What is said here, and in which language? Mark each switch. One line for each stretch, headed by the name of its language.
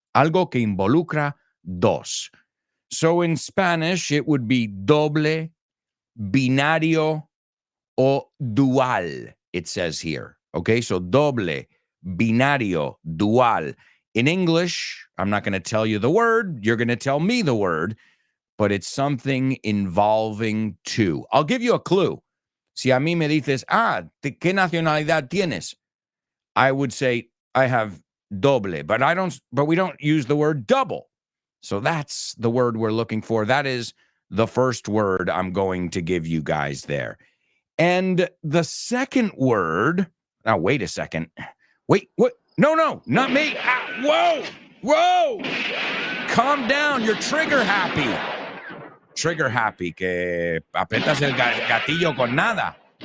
Spanish: Algo que involucra dos.
English: So in Spanish, it would be doble, binario, o dual, it says here. Okay, so doble, binario, dual. In English, I'm not going to tell you the word. You're going to tell me the word. But it's something involving two. I'll give you a clue.
Spanish: Si a mí me dices, ¿qué nacionalidad tienes?
English: I would say, I have doble, but we don't use the word double. So that's the word we're looking for. That is the first word I'm going to give you guys there. And the second word, now wait a second. Wait, what? No, not me. Whoa. calm down. You're trigger happy. Trigger happy,
Spanish: que apretas el gatillo con nada.